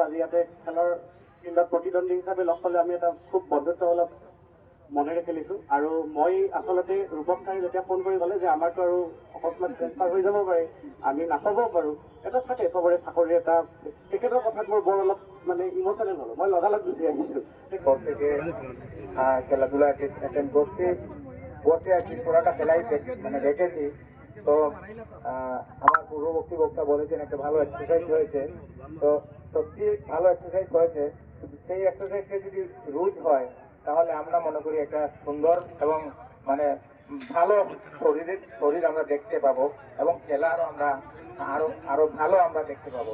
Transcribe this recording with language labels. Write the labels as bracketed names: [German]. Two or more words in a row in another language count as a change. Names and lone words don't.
[Assamese] আজি ইয়াতে খেলৰ ফিল্ডত প্ৰতিদ্বন্দ্বী হিচাপে লগ পালে আমি এটা খুব বন্ধুত্বসুলভ মনেৰে খেলিছোঁ। আৰু মই আচলতে ৰূপক ছাৰে যেতিয়া ফোন কৰি ক'লে যে আমাৰতো আৰু অকস্মাত ট্ৰেন্সফাৰ হৈ যাব পাৰে, আমি নাপাবও পাৰোঁ, এটা থাকে চবৰে চাকৰি এটা, তেখেতৰ কথাত মোৰ বৰ অলপ মানে ইম'চনেল হ'লোঁ। মই লগালগ গুচি আহিছোঁ। [Bangla] ঘর থেকে খেলাধুলা অ্যাটেন্ড করছি, বসে আছি, পুরোটা খেলাই মানে দেখেছি। তো আমার পূর্ববর্তী বক্তা বলেছেন একটা ভালো এক্সারসাইজ হয়েছে, তো সত্যি ভালো এক্সারসাইজ হয়েছে। সেই এক্সারসাইজটা যদি রোজ হয় তাহলে আমরা মনে করি একটা সুন্দর এবং মানে ভালো শরীর আমরা দেখতে পাবো এবং খেলারও আমরা আরো ভালো আমরা দেখতে পাবো।